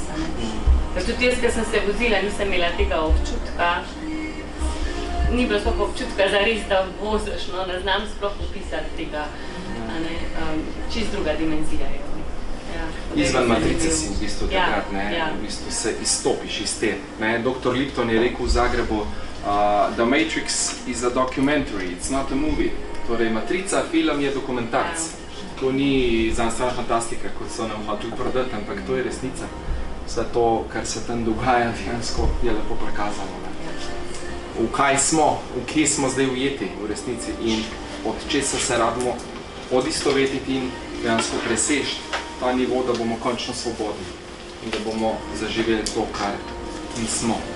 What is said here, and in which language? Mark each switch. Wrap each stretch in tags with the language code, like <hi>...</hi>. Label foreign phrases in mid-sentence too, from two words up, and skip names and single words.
<sl>Ker tudi jaz, ker sem se vozila, nisem imela tega občutka, ni bilo sploh občutka za res, da voziš, ne znam sploh opisati tega, čist druga dimenzija je. Izven matrice si v bistvu takrat, v bistvu se izstopiš iz te. Dr. Lipton je rekel v Zagrebu,</sl> <en>The Matrix is a documentary, it's not a movie.</en> <sl>Torej, matrica, film je dokumentarc. To ni znanstvena fantastika, kot so nam hoteli prodati, ampak to je resnica. Vse to, kar se tam dogaja, dejansko je lepo prikazano. V kaj smo, v kje smo zdaj ujeti v resnici in od česa se radimo odistovetiti in dejansko presežiti ta nivo, da bomo končno svobodni in da bomo zaživeli to, kar nismo.</sl>